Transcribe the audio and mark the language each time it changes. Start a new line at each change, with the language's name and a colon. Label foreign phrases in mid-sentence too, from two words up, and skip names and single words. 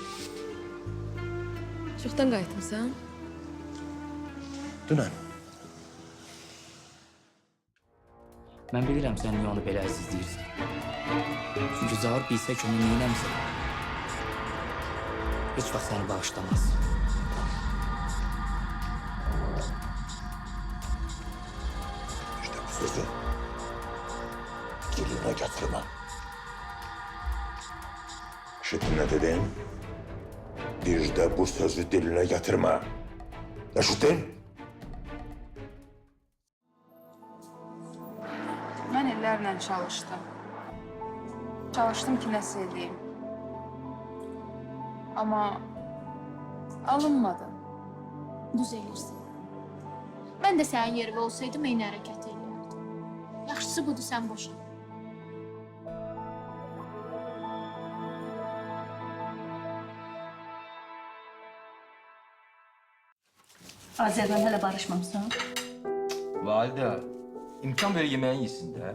Azerbaijani: Çoxdan qayıtmısan? Dünən. Mən bilirəm sən niyə onu belə əzizləyirsən. Çünki Zaur bilsə ki, onu neynəmsən. Heç vaxt səni bağışlamaz.
Turkish: İşte bu sözü diline getirme. İşittin ne dedim? Bir de bu sözü diline getirme. İşittin?
Azerbaijani: Mən illərlə çalışdım. Çalışdım ki, nəsə edeyim. Amma alınmadı. Düz elirsin.
Turkish: Ben de senin yerinde olsaydım
Azerbaijani: eyni hərəkət eləyərdim. Yaxşısı budur, sən boşan. Azərdən hələ barışmamısan?
Turkish: Valide, imkan ver yemeğin yesin de.